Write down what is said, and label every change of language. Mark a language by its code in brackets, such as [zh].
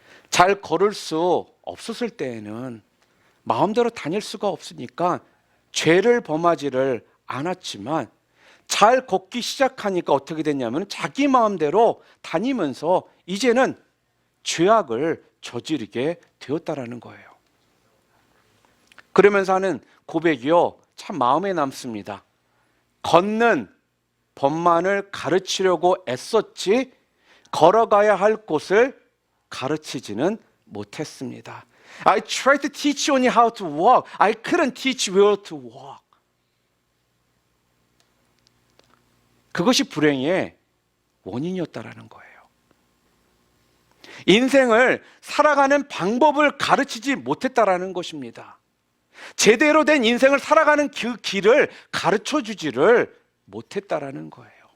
[ko] 잘 걸을 수 없었을 때에는 마음대로 다닐 수가 없으니까 죄를 범하지를 않았지만 잘 걷기 시작하니까 어떻게 됐냐면 자기 마음대로 다니면서 이제는 죄악을 저지르게 되었다라는 거예요. 그러면서 하는 고백이요, 참 마음에 남습니다. 걷는 법만을 가르치려고 애썼지 걸어가야 할 곳을 가르치지는 못했습니다. [en] I tried to teach only how to walk. I couldn't teach where to walk. [ko] 그것이 불행의 원인이었다라는 거예요. 인생을 살아가는 방법을 가르치지 못했다라는 것입니다. 제대로 된 인생을 살아가는 그 길을 가르쳐 주지를 못했다라는 거예요.